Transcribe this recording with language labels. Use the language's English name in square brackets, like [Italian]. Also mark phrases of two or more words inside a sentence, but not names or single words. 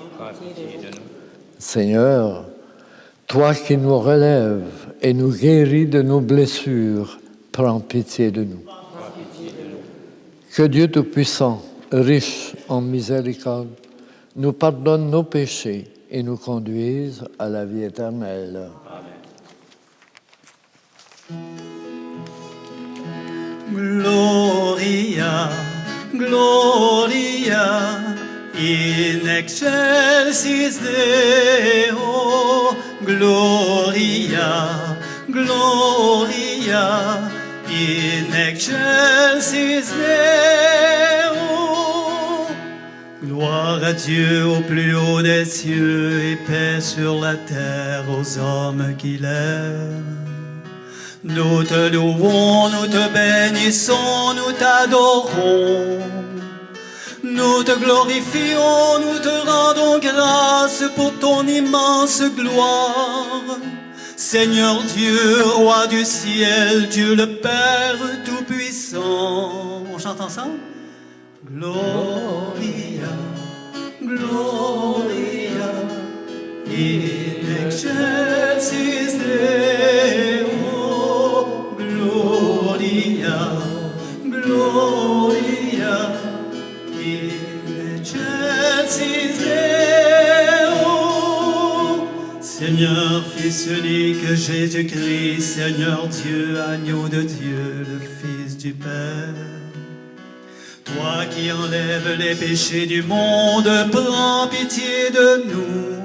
[French] Seigneur, toi qui nous relèves et nous guéris de nos blessures, prends pitié de nous. Que Dieu Tout-Puissant, riche en miséricorde, nous pardonne nos péchés et nous conduise à la vie éternelle. [Latin] Gloria, Gloria, in excelsis Deo. Gloria, Gloria, in excelsis Deo. [French] Gloire Gloire à Dieu au plus haut des cieux et paix sur la terre aux hommes qu'il aime. Nous te louons, nous te bénissons, nous t'adorons. Nous te glorifions, nous te rendons grâce pour ton immense gloire. Seigneur Dieu, roi du ciel, Dieu le Père Tout-Puissant. On chante ensemble? [Latin] Gloria, Gloria, in excelsis Deo. Gloria, Gloria, in excelsis Deo. [French] Seigneur, Fils unique Jésus-Christ, Seigneur Dieu, agneau de Dieu, le Fils du Père. Toi qui enlèves les péchés du monde, prends pitié de nous.